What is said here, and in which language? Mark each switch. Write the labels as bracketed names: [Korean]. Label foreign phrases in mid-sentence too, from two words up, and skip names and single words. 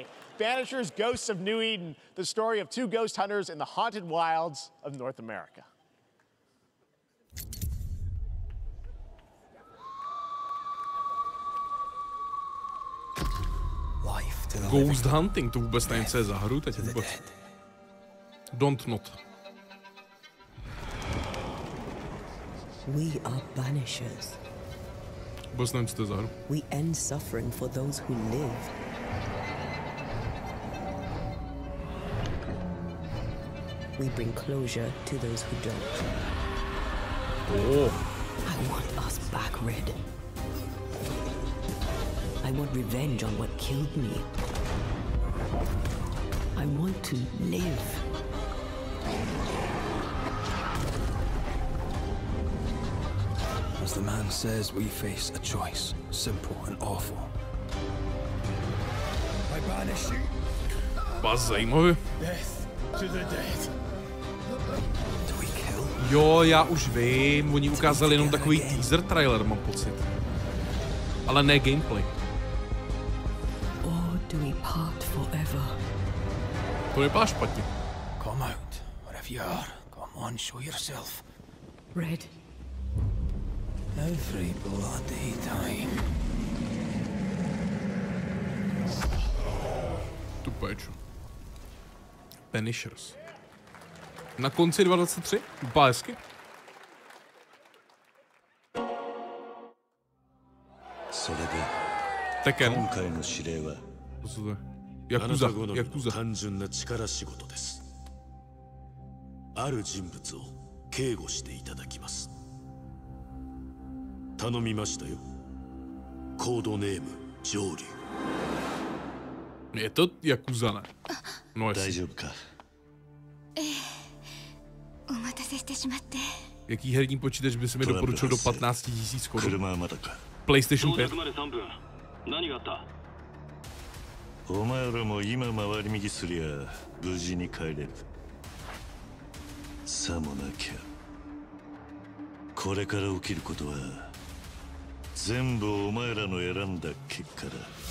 [English] Vanishers Ghosts of New Eden, the story of 2 ghost hunters in the haunted wilds of North America. Ghost Hunting, [Czech] to vůbec nevím, co je za hru teď vůbec. [English] Don't not. We are banishers. [Czech] Vůbec nevím, co to je za hru. [English] We end suffering for those who live. We bring closure to those who don't. Oh. I want us back, Red. I want revenge on what killed me. I want to live. As the man says, we face a choice, simple and awful. I banish you. [Czech] Vás zajímavě. [English] Death to the dead. [Czech] Jo, já už vím, oni ukázali jenom takový [English] teaser trailer, [Czech] mám pocit. Ale ne gameplay. [English] Or do we part forever? [Czech] To vypadá špatně. [English] Come out, wherever you are. Come on, show yourself. Red. Every bloody time. [Czech] Tu péču. Vanishers. Na konci 2023? Vypadá hezky. Tekken. Co to je? Yakuza. Yakuza. [Japanese] ある人物を警護していただきます。頼みましたよ。コードネーム上流。 [Czech] Je to Yakuza, ne? No [Japanese] 大丈夫か。お待たせしてしまって。 [Czech] Jaký herní počítač by se mi doporučil do 15 000 korun? PlayStation 5. [Japanese] 何があった？お前らも今回り右すりゃ無事に帰れる。さもなきゃこれから起きることは全部お前らの選んだ結果だ。